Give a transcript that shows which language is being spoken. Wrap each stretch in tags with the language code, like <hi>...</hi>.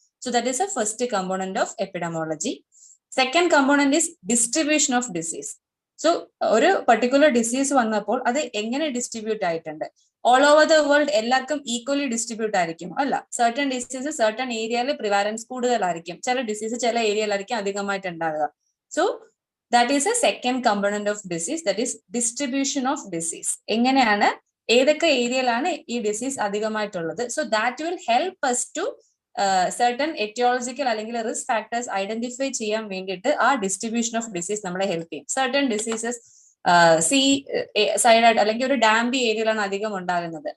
<en>So that is a first component of epidemiology. Second component is distribution of disease.</en> <ml>So ഒരു particular disease വന്നപ്പോൾ അത് എങ്ങനെ distribute ആയിട്ടുണ്ട്?</ml> <en>all over the world</en> <ml>എല്ലാവർക്കും equally distribute ആയിരിക്കും അല്ല. സർട്ടൺ ഡിസീസ് സർട്ടൺ ഏരിയയിൽ പ്രിവാലൻസ് കൂടുതലായിരിക്കും, ചില ഡിസീസ് ചില ഏരിയയിലായിരിക്കും അധികമായിട്ട് ഉണ്ടാകുക.</ml> <en>So that is a second component of disease, that is distribution of disease.</en> <ml>എങ്ങനെയാണ് ഏതൊക്കെ ഏരിയയിലാണ് ഈ disease അധികമായിട്ടുള്ളത്?</ml> <en>so that will help us to certain etiological അല്ലെങ്കിൽ risk factors identify</en> <ml>ചെയ്യാൻ വേണ്ടിയിട്ട്</ml> <en>ആ distribution of disease നമ്മളെ help ചെയ്യും.</en> <ml>സർട്ടൺ ഡിസീസസ് സീ സൈഡ് അല്ലെങ്കിൽ ഒരു ഡാംബി ഏരിയയിലാണ് അധികം ഉണ്ടാകുന്നത്.</ml>